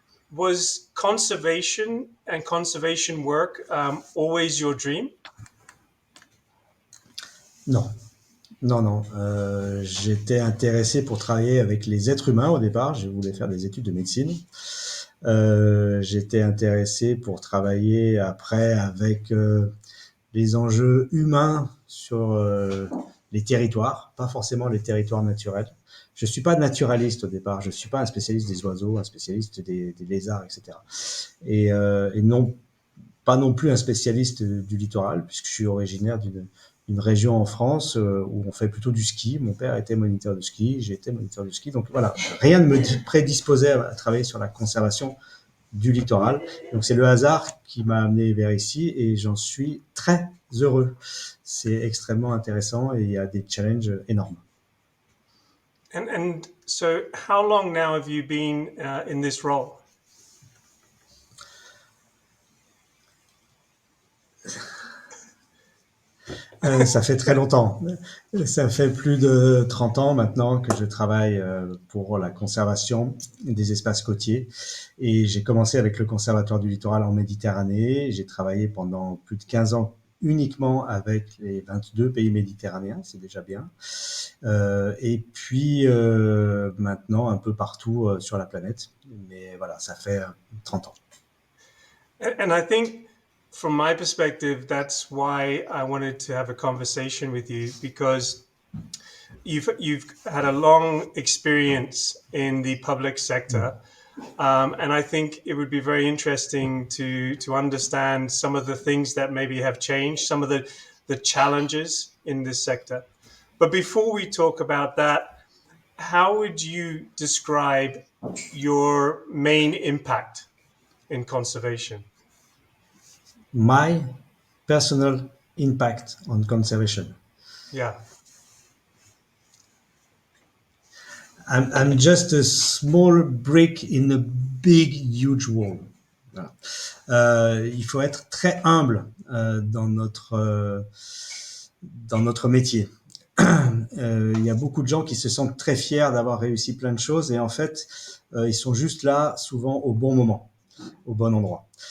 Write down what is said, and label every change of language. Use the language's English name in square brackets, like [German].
[English] Was conservation and conservation work always your dream? [French] Non, non, non. J'étais intéressé pour travailler avec les êtres humains au départ. Je voulais faire des études de médecine. J'étais intéressé pour travailler après avec les enjeux humains sur les territoires, pas forcément les territoires naturels. Je suis pas naturaliste au départ. Je suis pas un spécialiste des oiseaux, un spécialiste des lézards, etc. Et non, pas non plus un spécialiste du littoral, puisque je suis originaire d'une région en France où on fait plutôt du ski. Mon père était moniteur de ski, j'ai été moniteur de ski. Donc voilà, rien ne me prédisposait à travailler sur la conservation du littoral. Donc c'est le hasard qui m'a amené vers ici et j'en suis très heureux. C'est extrêmement intéressant et il y a des challenges énormes. [English] And so, how long now have you been in this role? [French] Ça fait très longtemps. Ça fait plus de 30 ans maintenant que je travaille pour la conservation des espaces côtiers. Et j'ai commencé avec le Conservatoire du Littoral en Méditerranée. J'ai travaillé pendant plus de 15 ans uniquement avec les 22 pays méditerranéens, c'est déjà bien. Et puis maintenant un peu partout sur la planète. Mais voilà, ça fait 30 ans. [English] And I think, from my perspective, that's why I wanted to have a conversation with you, because you've had a long experience in the public sector. And I think it would be very interesting to understand some of the things that maybe have changed, some of the challenges in this sector. But before we talk about that, how would you describe your main impact in conservation? My personal impact on conservation. Yeah. I'm just a small brick in a big, huge wall. [French] Voilà. Il faut être très humble dans notre métier. Il y a beaucoup de gens qui se sentent très fiers d'avoir réussi plein de choses et en fait, ils sont juste là souvent au bon moment, au bon endroit.